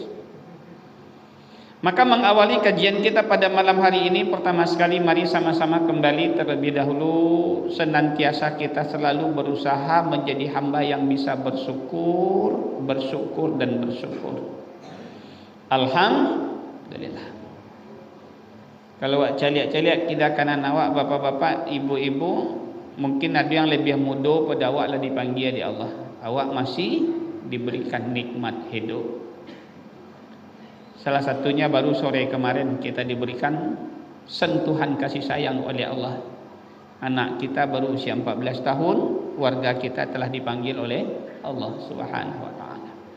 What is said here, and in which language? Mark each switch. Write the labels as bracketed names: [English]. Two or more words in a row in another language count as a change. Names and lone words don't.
[Indonesian] Maka mengawali kajian kita pada malam hari ini, pertama sekali mari sama-sama kembali terlebih dahulu senantiasa kita selalu berusaha menjadi hamba yang bisa bersyukur, bersyukur dan bersyukur. Alhamdulillah. [Minangkabau] Kalau awak caliak-caliak kita kanan awak, bapak-bapak, ibu-ibu, [Indonesian] mungkin ada yang lebih muda pada awak lah dipanggil di Allah. Awak masih diberikan nikmat hidup. Salah satunya baru sore kemarin kita diberikan sentuhan kasih sayang oleh Allah. Anak kita baru usia 14 tahun, warga kita telah dipanggil oleh Allah [Arabic] Subhanahu wa taala.